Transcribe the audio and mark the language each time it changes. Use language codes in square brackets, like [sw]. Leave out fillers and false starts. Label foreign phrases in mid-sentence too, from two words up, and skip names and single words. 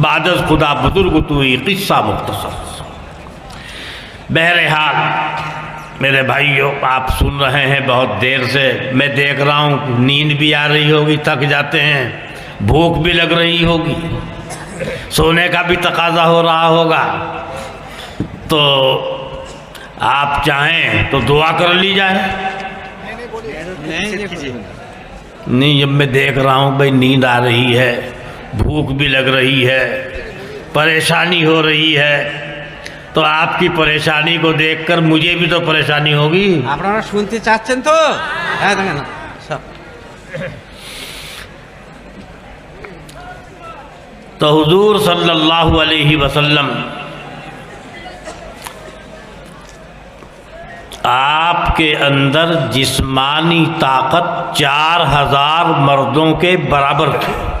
[fa] بعد از خدا بزرگ توئی [ur] قصہ مختصر۔ بہرحال میرے بھائیوں، آپ سن رہے ہیں بہت دیر سے، میں دیکھ رہا ہوں نیند بھی آ رہی ہوگی، تھک جاتے ہیں، بھوک بھی لگ رہی ہوگی، سونے کا بھی تقاضا ہو رہا ہوگا، تو آپ چاہیں تو دعا کر لی جائے۔ نہیں، جب میں دیکھ رہا ہوں بھائی نیند آ رہی ہے، بھوک بھی لگ رہی ہے، پریشانی ہو رہی ہے، تو آپ کی پریشانی کو دیکھ کر مجھے بھی تو پریشانی ہوگی۔ [bn] আপনারা শুনতে চাচ্ছেন তো? হ্যাঁ দেখেন সব। [ur] تو حضور صلی اللہ علیہ وسلم آپ کے اندر جسمانی طاقت 4000 مردوں کے برابر تھی۔